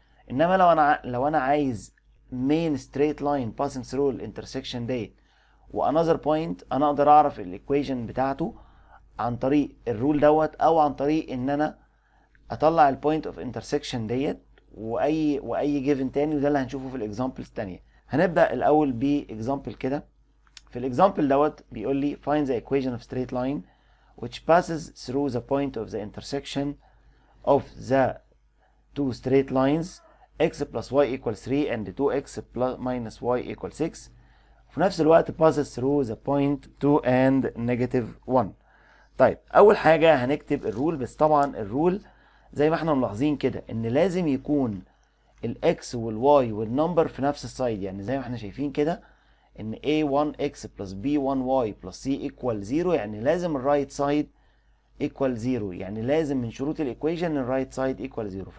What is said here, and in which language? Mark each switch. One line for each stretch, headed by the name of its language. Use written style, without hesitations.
Arabic: انما لو انا عايز
English: main straight line passing through
Arabic: الانترسكشن ديت وانذر بوينت، انا اقدر اعرف الايكويشن بتاعته عن طريق الرول او عن طريق ان انا اطلع البوينت اوف انترسكشن ديت واي جيفن تاني، وده اللي هنشوفه في الاكزامبلز التانية. هنبدا الاول باكزامبل كده. في الاكزامبل بيقول لي
English: find the equation of straight line which passes through the point of the intersection of the two straight lines x plus y equals 3 and 2x plus minus y equals 6.
Arabic: وفي نفس الوقت
English: passes through the point 2 and negative 1.
Arabic: طيب أول حاجة هنكتب الرول، بس طبعا الرول زي ما احنا ملاحظين كده إن لازم يكون الx والy والنمبر في نفس السايد، يعني زي ما احنا شايفين كده إن
English: a1x plus b1y plus c equal
Arabic: 0، يعني لازم الرايت سايد equal 0، يعني لازم من شروط الايكويشن الرايت سايد equal 0.